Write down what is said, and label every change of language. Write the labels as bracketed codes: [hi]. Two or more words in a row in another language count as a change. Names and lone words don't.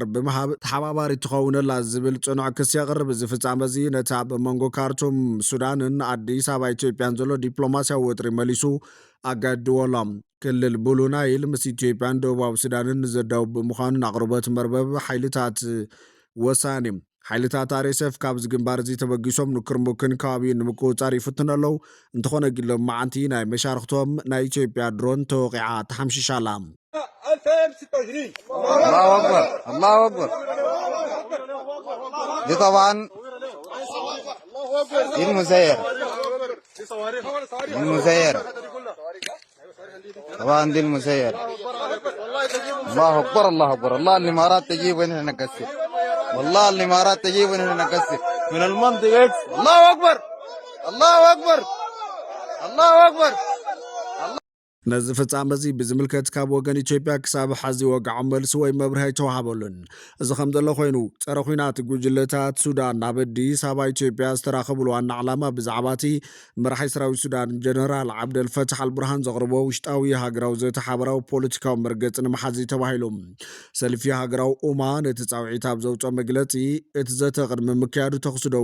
[ti] ብምሃብ ተሓባባሪ ትኸውነላ ዝብል ጽኑዕ ክስ የቕርብ እዚ ፍጻመ እዚ ነታ ብመንጎ ካርቱም ሱዳንን ኣዲስ ኣበባ ኢትዮጵያን ዘሎ ዲፕሎማስያዊ ወጥሪ መሊሱ ኣጋድዎሎም ክልል ብሉ ናይል ምስ ኢትዮጵያን ደቡባዊ ሱዳንን ዘዳውብ ብምዃኑን ኣቕርቦት መርበብ ሓይልታት ወሳኒ ሓይልታት RSF ካብ ዝግንባር እዚ ተበጊሶም ንክርሙክን ከባቢን ንምቁፅጻር ይፍትኑ ኣለዉ እንተኾነ ግን መዓንቲ ናይ መሻርክቶም ናይ ኢትዮጵያ ድሮን ተወቂዓ ተሓምሽሻላ [ar] 2026 الله اكبر الله اكبر دي طبعا المزير طبعا دي المزير الله اكبر الله اكبر الله الامارات تجيب ونحن نكسر والله الامارات تجيب ونحن نكسر من المنطقه الله اكبر الله اكبر الله اكبر [ti] ነዚ ፍጻመ እዚ ብዝምልከት ካብ ወገን ኢትዮጵያ ክሳብ ሓዚ ወግዖም መልሲ ወይ መብርሂ ተዋሃበሉን እዚ ከም ዘሎ ኮይኑ ፀረ ኩናት ጉጅለታት ሱዳን ናብ ኣዲስ ኣበባ ኢትዮጵያ ዝተራኸብሉ ዋና ዕላማ ብዛዕባ እቲ መራሒ ሰራዊት ሱዳን ጀነራል ዓብደልፈታሕ አልቡርሃን ዘቕርቦ ውሽጣዊ ሃገራዊ ዘተ ሓበራዊ ፖለቲካዊ መርገፂ ንምሓዝ ተባሂሉ ሰልፊ ሃገራዊ ኡማ ነቲ ጻውዒት ኣብ ዘውፅኦ መግለፂ እቲ ዘተ ቅድሚ ምክያዱ ተኽስደው